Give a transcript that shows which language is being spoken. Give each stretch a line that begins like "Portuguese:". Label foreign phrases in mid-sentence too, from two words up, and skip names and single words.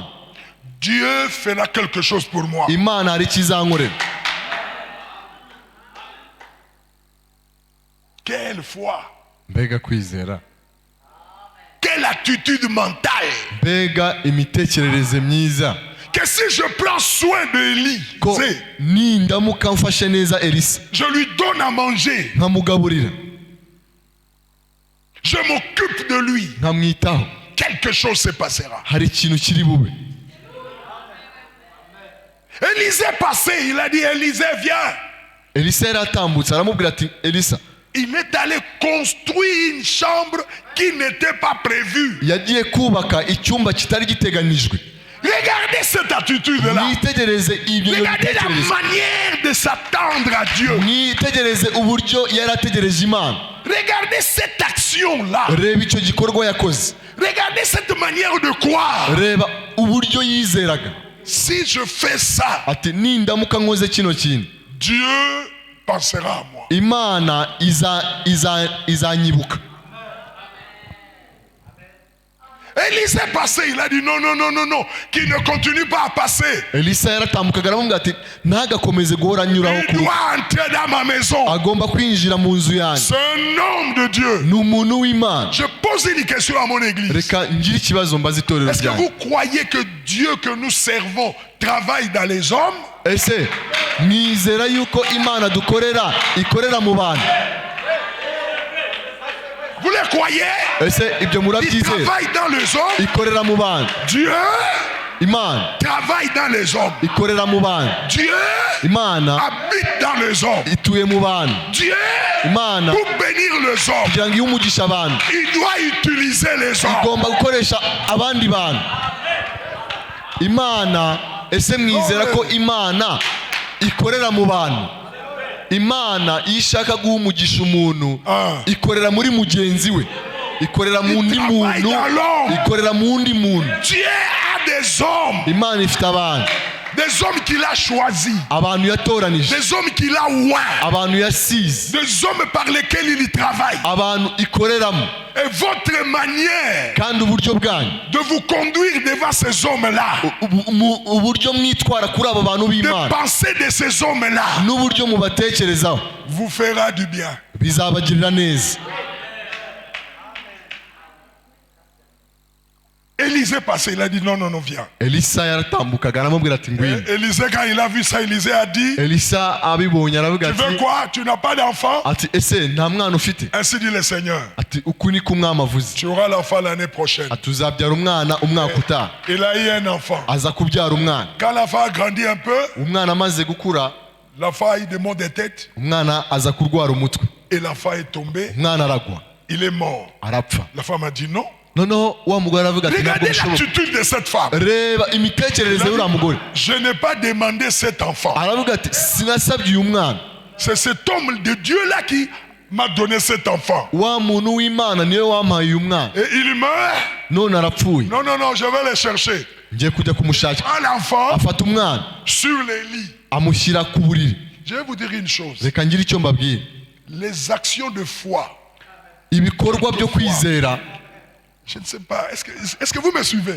French: Dieu fera quelque chose pour moi.
Kinyarwanda: Imana hari icyo izankorera.
French: Quelle foi,
Kinyarwanda: mbega kwizera,
French: quelle attitude mentale.
Kinyarwanda: mbega imitekerereze myiza.
French: Que si je prends soin d'Élie,
Kinyarwanda: ko nindamuka mfashe neza Elisa
French: je lui donne à manger,
Kinyarwanda: nkamugaburira,
French: je m'occupe de lui,
Kinyarwanda: nkamwitaho,
French: quelque chose se passera.
Kinyarwanda: hari ikintu kiri bube.
French: Élisée passait, il a dit Élisée viens.
Kinyarwanda: Elisa yaratambutse aramubwira ati Elisa,
French: Il est allé construire une chambre qui n'était pas prévue.
Kinyarwanda: yagiye kubaka icyumba kitari giteganijwe.
French: Regardez cette attitude-là.
Kinyarwanda: Mwitegereze ibyo
French: Regardez la
Kinyarwanda: bitekerezo,
French: manière de s'attendre à Dieu.
Kinyarwanda: mwitegereze uburyo yari ategereje Imana.
French: Regardez cette action-là.
Kinyarwanda: Reba icyo gikorwa yakoze,
French: Regardez cette manière de croire.
Kinyarwanda: reba uburyo yizeraga.
French: Si je fais ça,
Kinyarwanda: Ati nindamuka nkoze kino kintu,
French: Dieu pensera à moi.
Kinyarwanda: Imana izanyibuka.
French: Élisée passait, il a dit non, non, non, non, non, qu'il ne continue pas à passer.
Kinyarwanda: Elisa yaratambukaga aramubwira ati ntagakomeze guhora anyuraho,
French: Il doit entrer dans ma maison.
Kinyarwanda: agomba kwinjira mu nzu yanjye.
French: C'est un homme de Dieu.
Kinyarwanda: Ni umuntu w'Imana.
French: Je pose une question à mon église.
Kinyarwanda: Reka ngire ikibazo mbaza itorero
French: Est-ce que
Kinyarwanda: ryanjye.
French: vous croyez que Dieu que nous servons travaille dans les hommes?
Kinyarwanda: Ese mwizera yuko Imana dukorera ikorera mu bantu?
French: Vous les croyez?
Kinyarwanda: Ese ibyo
French: Il
Kinyarwanda: murabyizera?
French: travaille dans les hommes.
Kinyarwanda: Ikorera mu bantu.
French: Dieu
Kinyarwanda: Imana
French: travaille dans les hommes.
Kinyarwanda: ikorera mu bantu.
French: Dieu
Kinyarwanda: Imana
French: habite dans les hommes.
Kinyarwanda: ituye mu bantu.
French: Dieu,
Kinyarwanda: Imana
French: pour bénir les hommes,
Kinyarwanda: kugira ngo ihe umugisha abantu,
French: il doit utiliser les hommes.
Kinyarwanda: igomba gukoresha abandi bantu. Imana, ese mwizera ko Imana ikorera mu bantu? Imana iyo ishaka guha umugisha umuntu, ikorera muri mugenzi we, ikorera mu undi muntu, ikorera mu undi muntu.
French: Dieu a des hommes.
Kinyarwanda: Imana ifite abantu,
French: Des hommes qu'il a choisis.
Kinyarwanda: abantu yatoranije,
French: Des hommes qu'il a oints.
Kinyarwanda: abantu yasize,
French: Des hommes par lesquels il travaille.
Kinyarwanda: abantu ikoreramo.
French: Et votre manière
Kinyarwanda: Kandi uburyo bwanyu,
French: de vous conduire devant ces hommes-là,
Kinyarwanda: uburyo mwitwara kuri abo bantu
French: de
Kinyarwanda: b'Imana,
French: penser de ces hommes-là,
Kinyarwanda: n'uburyo mubatekerezaho,
French: vous fera du bien.
Kinyarwanda: bizabagirira neza.
French: Élisée passait, il a dit non, non, non, viens.
Kinyarwanda: Elisa yaratambukaga aramubwira ati ngwino.
French: Élisée, quand il a vu ça, Élisée a dit,
Kinyarwanda: Elisa abibonye aravuga
French: tu veux
Kinyarwanda: ati,
French: quoi? Tu n'as pas d'enfant?
Kinyarwanda: ati ese nta mwana ufite?
French: Ainsi dit le Seigneur.
Kinyarwanda: Ati uku niko umwami avuze,
French: Tu auras l'enfant l'année prochaine.
Kinyarwanda: ati uzabyara umwana umwaka utaha.
French: Il a eu un enfant.
Kinyarwanda: Aza kubyara umwana.
French: Quand l'enfant a grandi un peu,
Kinyarwanda: Umwana amaze gukura,
French: l'enfant a eu des maux de tête
Kinyarwanda: umwana aza kurwara umutwe,
French: et l'enfant est tombé.
Kinyarwanda: umwana aragwa,
French: Il est mort.
Kinyarwanda: arapfa.
French: La femme a dit non.
Kinyarwanda: Noneho wa mugore aravuga ati ntabwo
French: Regardez
Kinyarwanda: bishoboka.
French: l'attitude de cette femme.
Kinyarwanda: Reba imitekerereze y'uriya mugore.
French: Je n'ai pas demandé cet enfant.
Kinyarwanda: Aravuga ati sinasabye uyu mwana,
French: C'est cet homme de Dieu-là qui m'a donné cet enfant.
Kinyarwanda: wa muntu w'Imana niwe wampaye uyu mwana,
French: Et il meurt.
Kinyarwanda: none arapfuye.
French: Non, non, non, je vais le chercher.
Kinyarwanda: Ngiye kujya kumushakira.
French: Prends l'enfant
Kinyarwanda: Afata umwana
French: sur les lits.
Kinyarwanda: amushyira ku buriri.
French: Je vais vous dire une chose.
Kinyarwanda: Reka ngire icyo mbabwira,
French: Les actions de foi.
Kinyarwanda: ibikorwa byo kwizera,
French: Je ne sais pas. Est-ce que vous me suivez?